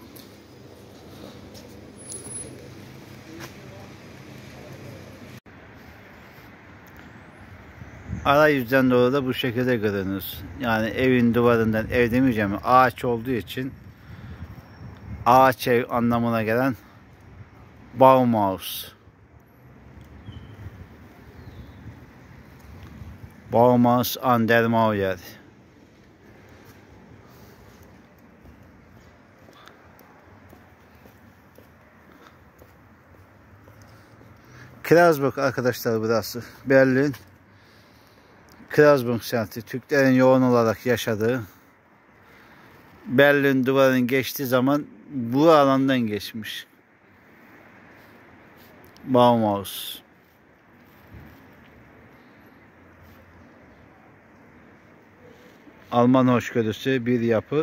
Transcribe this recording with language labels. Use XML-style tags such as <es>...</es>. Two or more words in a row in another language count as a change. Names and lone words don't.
<tr>Arayüzden doğru da bu şekilde görünüyoruz. Yani evin duvarından, ev demeyeceğim, ağaç olduğu için ağaç ev anlamına gelen Baumhaus.</tr> <de>Baumhaus an der Mauer.</de> <tr>Kreuzberg arkadaşlar burası. Berlin. Kreuzberg semti. Türklerin yoğun olarak yaşadığı. Berlin duvarının geçtiği zaman bu alandan geçmiş. Baumhaus. Alman hoşgörüsü bir yapı.</tr>